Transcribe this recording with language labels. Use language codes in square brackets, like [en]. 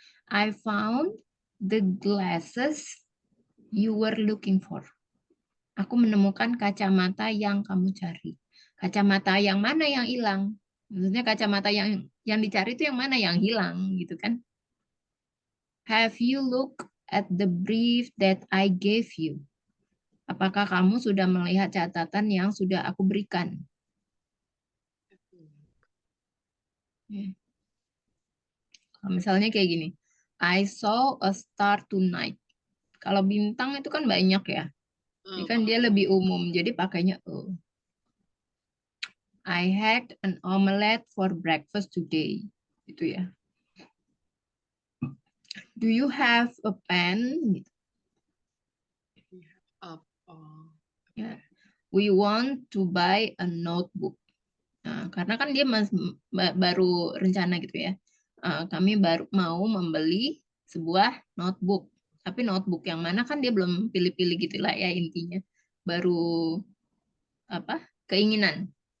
[en] I found the glasses you were looking for. [id] Aku menemukan kacamata yang kamu cari. Kacamata yang mana yang hilang? Maksudnya kacamata yang dicari itu yang mana yang hilang gitu kan? [en] Have you looked at the brief that I gave you? [id] Apakah kamu sudah melihat catatan yang sudah aku berikan? Ya. Misalnya kayak gini. [en] I saw a star tonight. [id] Kalau bintang itu kan banyak ya. Ini kan dia lebih umum, jadi pakainya a. [en] I had an omelette for breakfast today. [id] Itu ya. [en] Do you have a pen? Ya. We want to buy a notebook. [id] Nah, karena kan dia baru rencana gitu ya. Kami baru mau membeli sebuah notebook. Tapi notebook yang mana kan dia belum pilih-pilih gitu lah ya intinya. Baru apa? Keinginan.